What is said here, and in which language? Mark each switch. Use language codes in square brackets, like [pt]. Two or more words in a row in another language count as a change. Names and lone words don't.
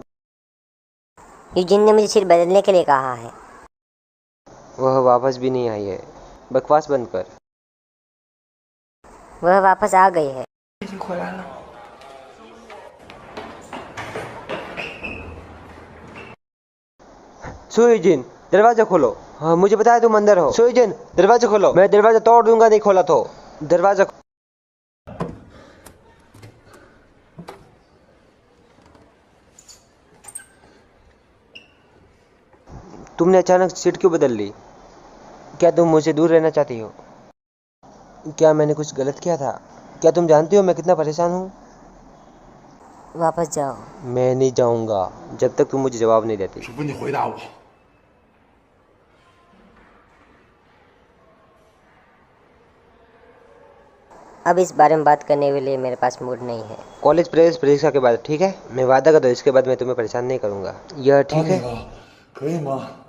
[hi] यूजिन ने मुझे सिर बदलने के लिए कहा है। वह वापस भी नहीं आई है। बकवास बंद कर। वह वापस आ गई है। [zh] 已经回来了。 [hi] सुयुजिन, दरवाजा खोलो। हाँ, मुझे बताया तुम अंदर हो। सुयुजिन, दरवाजा खोलो। मैं दरवाजा तोड़ दूंगा नहीं खोला तो। दरवाजा तुमने अचानक सीट क्यों बदल ली? क्या तुम मुझसे दूर रहना चाहती हो? क्या मैंने कुछ गलत किया था? क्या तुम जानती हो मैं कितना परेशान हूँ? वापस जाओ। मैं नहीं जाऊंगा जब तक तुम मुझे जवाब नहीं देती। [zh] 只不你回答我。 [hi] अब इस बारे में बात करने के लिए मेरे पास मूड नहीं है। कॉलेज प्रवेश परीक्षा के बाद, ठीक है? मैं वादा करता हूँ इसके बाद मैं तुम्हें परेशान नहीं करूंगा। यह ठीक है? [zh] 可以吗？